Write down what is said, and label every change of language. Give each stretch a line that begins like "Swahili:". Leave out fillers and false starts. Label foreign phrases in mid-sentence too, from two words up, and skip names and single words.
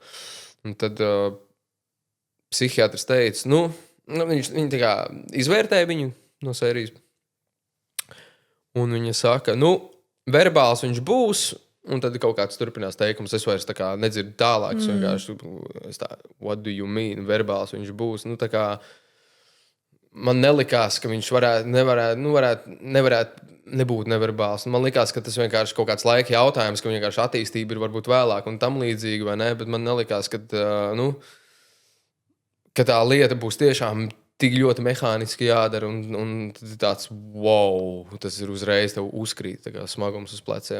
Latvian: Un tad psihiatrs teica, viņi tā kā izvērtēja viņu no sērijas. Un viņa saka, verbāls viņš būs, un tad kaut kāds turpinās teikums. Es vairs nedzirdu tālāk. Es vienkārši,
English: what do you mean?
Latvian: Verbāls viņš būs. Man nelikās, ka viņš nevarētu nebūt neverbāls. Man likās, ka tas vienkārši kaut kāds laika jautājums, ka vienkārši attīstība ir varbūt vēlāk un tam līdzīgi, vai ne? Bet man nelikās, ka tā lieta būs tiešām tik ļoti mehāniski jādara, un tāds, wow, tas ir uzreiz tev uzkrīt, tā kā smagums uz pleciem.